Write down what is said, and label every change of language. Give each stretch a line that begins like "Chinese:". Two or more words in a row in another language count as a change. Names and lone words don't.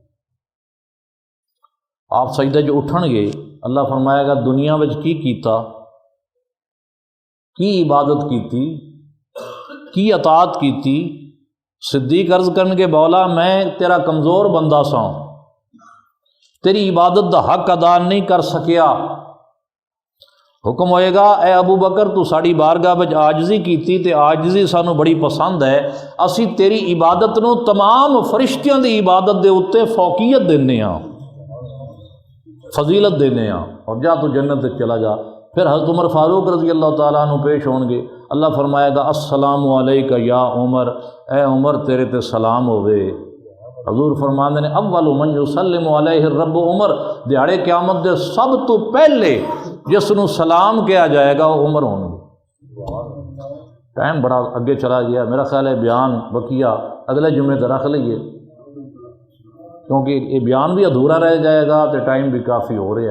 Punjabi: آپ سجدے جو اٹھن گے، اللہ فرمائے گا دنیا وچ کی کیتا، کی عبادت کیتی، کی اطاعت کیتی۔ صدیق عرض کرن کے مولا میں تیرا کمزور بندہ سا، تیری عبادت دا حق ادا نہیں کر سکیا۔ حکم ہوئے گا اے ابو بکر تو ساڑی بارگاہ وچ عاجزی کیتی تے عاجزی سانو بڑی پسند ہے، اسی تیری عبادت نو تمام فرشتیاں دی عبادت دے اتے فوقیت دینے ہاں، فضیلت دینے ہاں، اور جا تو جنت تے چلا جا۔ پھر حضرت عمر فاروق رضی اللہ تعالیٰ عنہ پیش ہون گے، اللہ فرمائے گا
Arabic: السلام علیکہ یا عمر،
Punjabi: اے عمر تیرے تے سلام ہوئے۔ حضور فرماندے نے
Arabic: اول من یسلم علیہ الرب عمر،
Punjabi: دیہاڑے قیامت دے سب تو پہلے جس نو سلام کیا جائے گا وہ عمر ہوں گے۔ ٹائم بڑا اگے چلا گیا، میرا خیال ہے بیان بقیہ اگلے جمعے تے رکھ لئیے، کیونکہ یہ بیان بھی ادھورا رہ جائے گا تو ٹائم بھی کافی ہو رہا ہے۔